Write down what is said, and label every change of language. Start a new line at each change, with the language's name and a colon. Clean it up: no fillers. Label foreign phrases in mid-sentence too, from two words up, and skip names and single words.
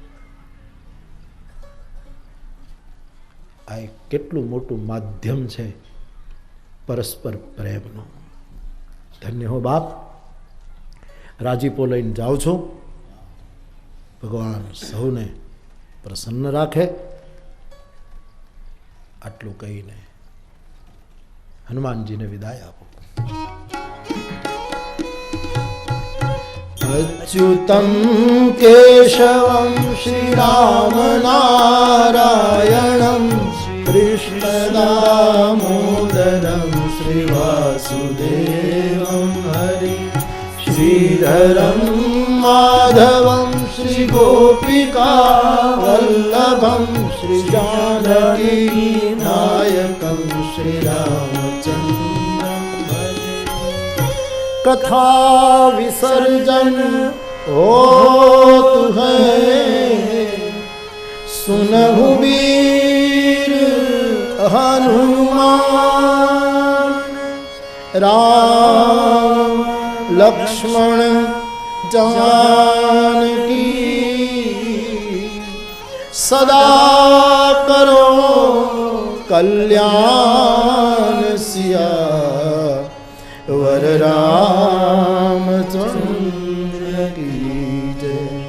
Gujarati: આ એક કેટલું મોટું માધ્યમ છે પરસ્પર પ્રેમનું ધન્ય હો બાપ રાજીપો લઈને જાઉં છું ભગવાન સૌને પ્રસન્ન રાખે આટલું કહીને હનુમાનજીને વિદાય આપો
Sanskrit: अच्युतं केशवं श्रीराम नारायणं कृष्णदामोदरं श्रीवासुदेवं हरि श्रीधरं माधवं श्रीगोपिका वल्लभं श्रीजानकी नायकं श्रीरामचन्द्रं कथा विसर्जन
Hindi: होत है सुनहु वीर हनुमान राम लक्ष्मण जानकी सदा करो कल्याण सिया वर रामचंद्र की जय